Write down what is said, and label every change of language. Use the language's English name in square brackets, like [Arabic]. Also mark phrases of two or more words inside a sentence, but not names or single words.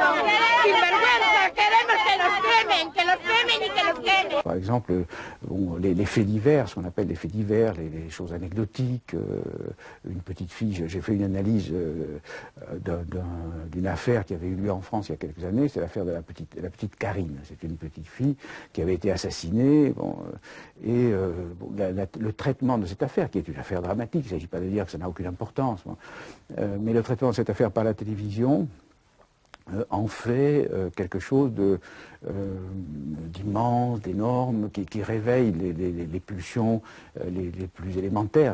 [Spanish] Sinvergüenzas, queremos que los quemen y que los quemen. [French] Par exemple, bon, les faits divers, ce qu'on appelle les faits divers, les choses anecdotiques. Une petite fille, j'ai fait une analyse d'une affaire qui avait eu lieu en France il y a quelques années, c'est l'affaire de la petite Karine. C'est une petite fille qui avait été assassinée, le traitement de cette affaire, qui est une affaire dramatique, il ne s'agit pas de dire que ça n'a aucune importance, mais le traitement de cette affaire par la télévision en fait quelque chose d'immense, d'énorme, qui réveille les pulsions les plus élémentaires.